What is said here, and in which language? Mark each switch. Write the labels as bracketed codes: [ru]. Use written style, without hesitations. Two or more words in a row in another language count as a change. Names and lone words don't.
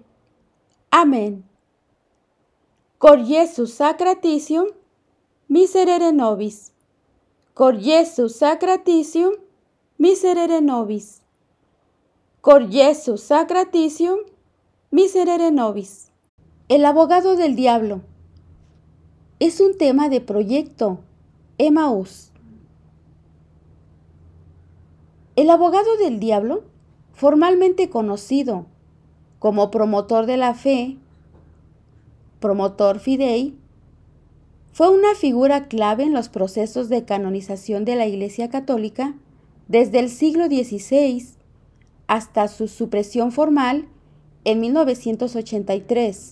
[es] Amén. [la] Cor Iesus sacratitium, miserere nobis. Cor Iesus sacratitium, miserere nobis. Cor Iesus sacratitium, miserere nobis. [es] El abogado del diablo es un tema de proyecto Emaús. El abogado del diablo, formalmente conocido como promotor de la fe, [la] promotor fidei, [es] fue una figura clave en los procesos de canonización de la Iglesia Católica desde el siglo XVI hasta su supresión formal en 1983.